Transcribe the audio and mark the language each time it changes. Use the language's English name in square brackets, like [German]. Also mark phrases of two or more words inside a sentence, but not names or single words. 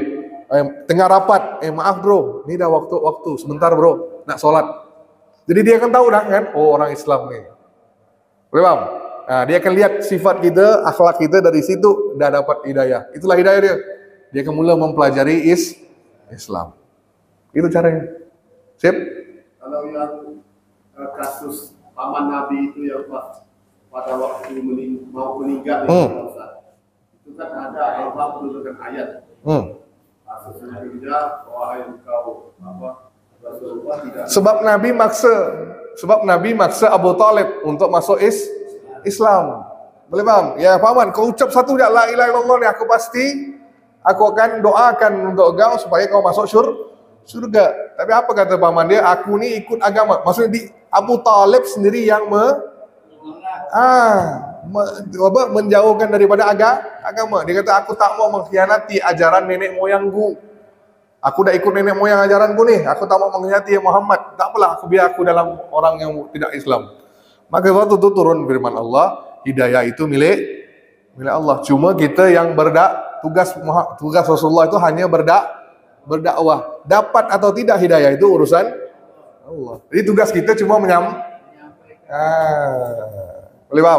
[Malay] Tengah rapat, maaf bro, ni dah waktu sebentar bro, nak solat. Jadi dia akan tahu dah kan, oh orang Islam ni. Boleh paham? Nah, dia akan lihat sifat kita, akhlak kita dari situ dah dapat hidayah. Itulah hidayah dia. Dia akan mula mempelajari Islam. Itu caranya. Sip? [Indonesian] Kalau yang kasus paman Nabi itu yang pada waktu mau meninggal itu kan ada Allah menurunkan ayat. Sesungguhnya wahai engkau Rasulullah tidak. Sebab Nabi maksa Abu Talib untuk masuk Islam. [Malay] Boleh paham? Ya, paman, kau ucap satu je [Arabic] لا إله إلا الله [Malay] ni, aku akan doakan untuk kau supaya kau masuk surga. Tapi apa kata paman dia? Aku ni ikut agama. Maksudnya Abu Talib sendiri yang menjauhkan daripada agama. Dia kata aku tak mau mengkhianati ajaran nenek moyangku. Aku dah ikut nenek moyang ajaranku ni. Aku tak mau mengkhianati Muhammad. Tak apalah, biar aku dalam orang yang tidak Islam. Maka waktu itu turun firman Allah, hidayah itu milik Allah. Cuma kita yang tugas Rasulullah itu hanya berdakwah. Dapat atau tidak hidayah itu urusan Allah. Jadi tugas kita cuma boleh paham?